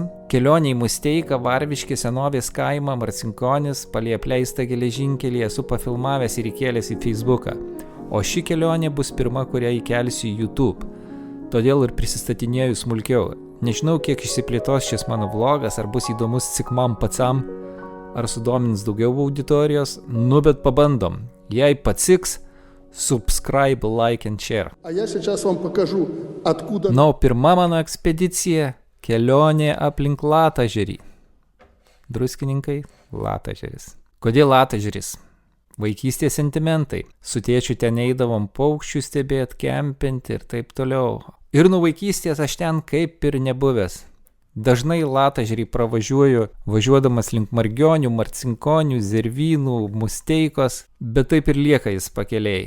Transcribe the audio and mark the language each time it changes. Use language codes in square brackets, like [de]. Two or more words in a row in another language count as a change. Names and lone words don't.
[lt] Kelionė į Musteiką, Varviškį, Senovės kaimą, Marcinkonis, palei apleistą geležinkelį esu pafilmavęs ir įkėlęs į Facebooką. O ši kelionė bus pirma, kurią įkelsiu į YouTube. Todėl ir prisistatinėju smulkiau. Nežinau, kiek išsiplėtos šis mano vlogas, ar bus įdomus tik man patsam, ar sudomins daugiau auditorijos, bet pabandom. Jei patiks, [en] subscribe, like and share. [ru] А я сейчас вам покажу, откуда... [lt] Na, o pirma mano ekspedicija – kelionė aplink Latažerį. Druskininkai – Latažeris. Kodėl Latažeris? Vaikystės sentimentai. Su tėčiu ten eidavom paukščių stebėt, kempinti ir taip toliau. Ir nuo vaikystės aš ten kaip ir nebuvęs. Dažnai Latažerį pravažiuoju, važiuodamas link Margionių, Marcinkonių, Zervynų, Musteikos, bet taip ir lieka jis pakeliai.